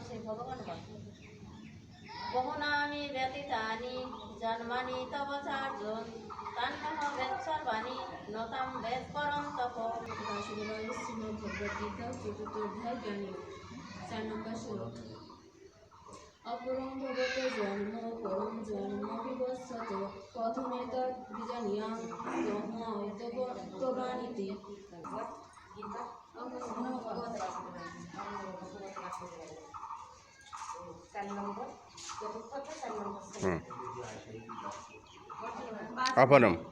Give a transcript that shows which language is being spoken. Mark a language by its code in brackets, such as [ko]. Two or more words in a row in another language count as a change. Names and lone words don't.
[bn] শ্রী ভগবান বলেন, [sa] বহুনানি ব্যতীতানি জন্মানি তব চ অর্জুন তান্যহম বেদ সর্বাণি ন তম বেদ পরম তপ। [bn] বাসুদেবায় শ্রীমদ্ ভগবদ গীতা চতুর্থ অধ্যায় জ্ঞান যোগ 4 নম্বর শ্লোক। [sa] अपरं भवते जन्म परं जन्म विवस्वते कथमेतत् विजानीयां ब्रह्मैतत्त्ववानिति। अपरम